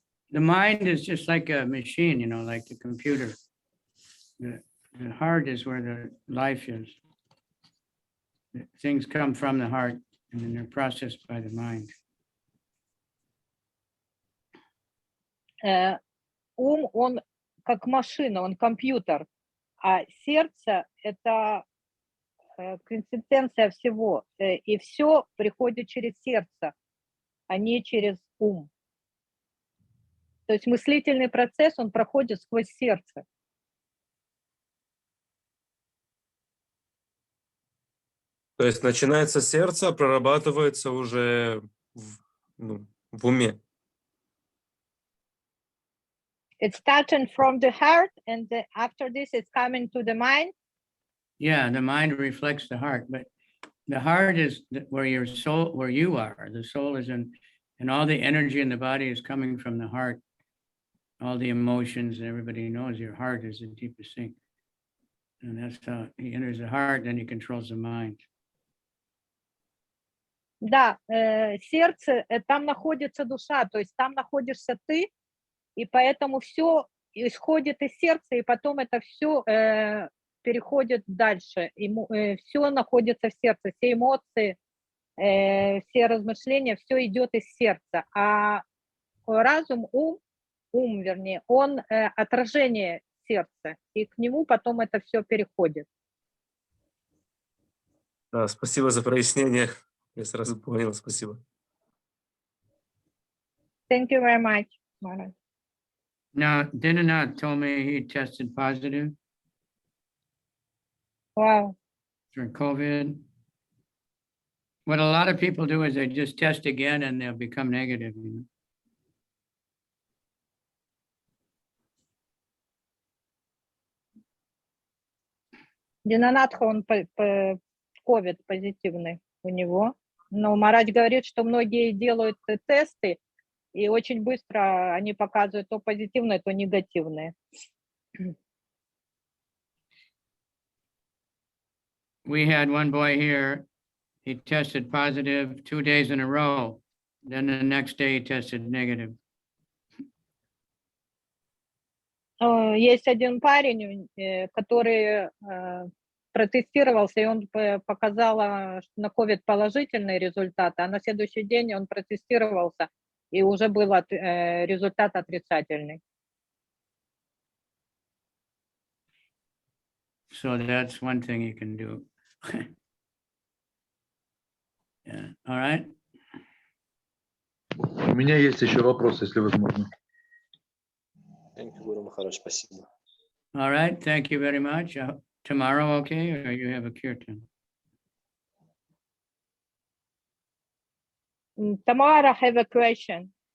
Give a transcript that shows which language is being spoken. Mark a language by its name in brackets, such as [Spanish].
[English] The mind is just like a machine, you know, like the computer. The heart is where the life is. Things come from the heart and then they're processed by the mind. [Russian] Ум, он как машина, он компьютер, а сердце — это квинтэссенция всего, и все приходит через сердце, а не через ум. То есть мыслительный процесс, он проходит сквозь сердце. То есть начинается сердце, а прорабатывается уже в уме. [English] It's starting from the heart, and after this, it's coming to the mind. Yeah, the mind reflects the heart, but the heart is where your soul, where you are. The soul is in, and all the energy in the body is coming from the heart. All the emotions, and everybody knows your heart is the deepest thing. And that's how he enters the heart, then he controls the mind. [Russian] Да, сердце, там находится душа, то есть там находишься ты, и поэтому все исходит из сердца, и потом это все переходит дальше. Все находится в сердце, все эмоции, все размышления, все идет из сердца. А разум, вернее, он отражение сердца, и к нему потом это все переходит. Да, спасибо за прояснение. Я сразу понял, спасибо. [English] Thank you very much, Maharaj. Now, Dinanath told me he tested positive Wow. for COVID. What a lot of people do is they just test again and they'll become negative. You know? [Russian] Динанатха, он ковид позитивный у него. Но Марадж говорит, что многие делают тесты, и очень быстро они показывают то позитивное, то негативное. [English] We had one boy here, he tested positive 2 days in a row. Then the next day he tested negative. [Russian] Есть один парень, который протестировался, и он показал на COVID положительные результаты, а на следующий день он протестировался, и уже был результат отрицательный. [English] So that's one thing you can do. Yeah. All right. [Russian] У меня есть еще вопрос, если возможно. [English] Thank you, Guru Maharaj. [Russian] Спасибо. [English] All right. Thank you very much. Tomorrow, okay, or you have a kirtan? Tamara, I have a question.